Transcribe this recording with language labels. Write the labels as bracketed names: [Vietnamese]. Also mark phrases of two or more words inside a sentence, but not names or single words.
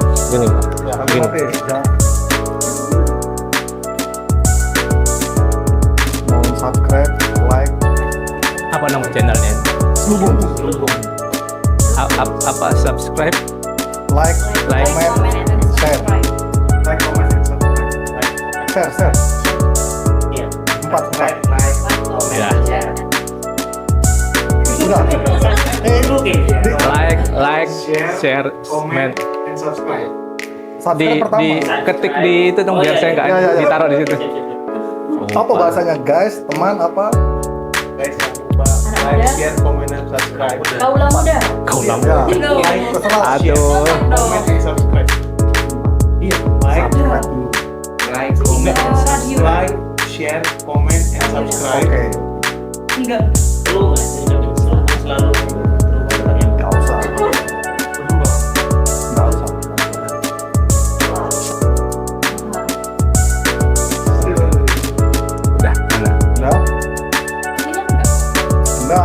[Indonesian] Gini, Pak. Ya, Gini. hati-hati. Jangan. Mohon subscribe, like, Apa nama channelnya? Selubung. Apa subscribe? Like, Like. [English] comment, share. Like, comment, and subscribe. Share. [Indonesian] Empat. Ya. Udah. [English] Like, share, comment. and subscribe. [Indonesian] Di Subscribe pertama. ketik di itu dong biar saya nggak Ya. ditaruh di situ. Apa bahasanya guys, teman apa? Guys, jangan lupa [English] like, share, comment, [Indonesian] dan subscribe. Kaulah muda. Kau Ya. lama. Like, terserah. Aduh. [English] Comment, and subscribe. [Indonesian] Iya, Subscribe dulu. [English] like, comment, and subscribe. Share, comment, and subscribe. [Indonesian] Oke. Enggak perlu selalu Nggak usah. Nggak usah. Udah, mana? Udah. Enggak.